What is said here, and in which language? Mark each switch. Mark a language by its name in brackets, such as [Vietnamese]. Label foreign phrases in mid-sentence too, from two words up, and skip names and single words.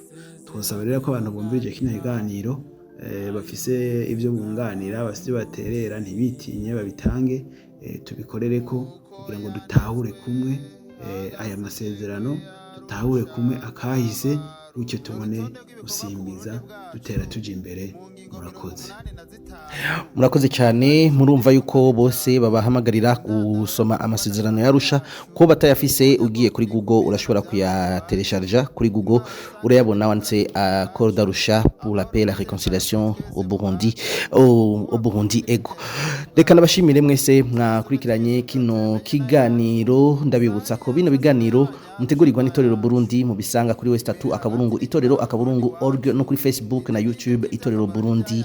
[Rundi] Twasaba rero ko abantu bumvirije kino kiganiro bafise ibyo bunganira, bafise baterera, ntibitinye babitange, tubikorere ko kugira ngo dutahure kumwe aya masezerano, dutahure kumwe akahise, gutyo tubone gusimbiza dutera tuja imbere. Murakoze. murakoze cyane. Murumva yuko bose babahamagarira gusoma amasezerano yarusha ko batayafise. Ugiye kuri Google urashobora kuyatelecharger kuri Google, urayabona wanditse [French] accord d'Arusha pour la paix et la réconciliation au Burundi [Rundi] ego. Reka nabashimire mwese mwakurikiranye kino kiganiro. Ndabibutsa ko bino biganiro mutegurirwa n'itorero Burundi, mu bisanga kuri West 3 akaburungu itorero akaburungu org, no kuri Facebook na YouTube itorero Burundi.